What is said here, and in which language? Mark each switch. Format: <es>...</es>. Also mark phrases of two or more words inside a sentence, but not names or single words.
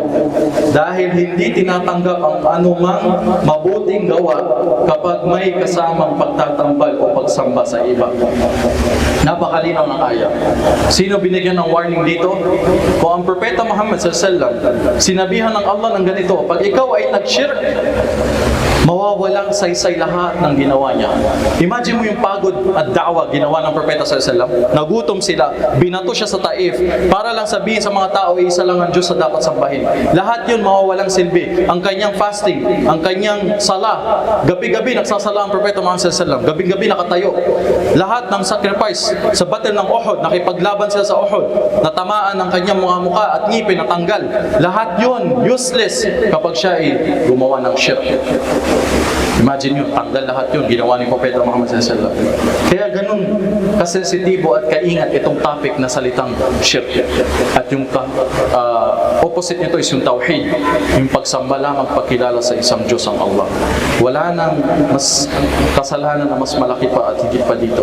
<tl>Dahil hindi tinatanggap ang anumang mabuting gawa kapag may kasamang pagtatambal o pagsamba sa iba. Napakalinaw ng ayat. Sino binigyan ng warning dito? Kung ang Propeta Muhammad</tl> <ar>صلى الله عليه وسلم,</ar> <tl>sinabihan ng Allah ng ganito, pag ikaw ay nag-shirk, mawawalang saysay lahat ng ginawa niya. Imagine mo yung pagod at da'wa ginawa ng Propeta</tl> <ar>صلى الله عليه وسلم.</ar> <tl>Nagutom sila, binato siya sa Taif para lang sabihin sa mga tao, isa lang ang Diyos sa dapat sambahin. Lahat yun mawawalang silbi. Ang kanyang fasting, ang kanyang sala, gabi-gabi nagsasala ang Propeta Muhammad</tl> <ar>صلى الله عليه وسلم.</ar> <tl>Gabi-gabi nakatayo. Lahat ng sacrifice sa battle ng Uhud, nakipaglaban sila sa Uhud, natamaan ang kanyang mga mukha at ngipin natanggal. Lahat yun useless kapag siya ay gumawa ng shirk. Imagine yun, tanggal lahat yun, ginawa ni Propeta Muhammad</tl> <ar>صلى الله عليه وسلم.</ar> <tl>Kaya ganun kasensitibo at kaingat itong topic na salitang shirk. At yung opposite nito is yung tawhid, yung pagsamba lamang, pagkilala sa isang Diyos ang Allah. Wala nang mas kasalanan na mas malaki pa at higit pa dito.</tl>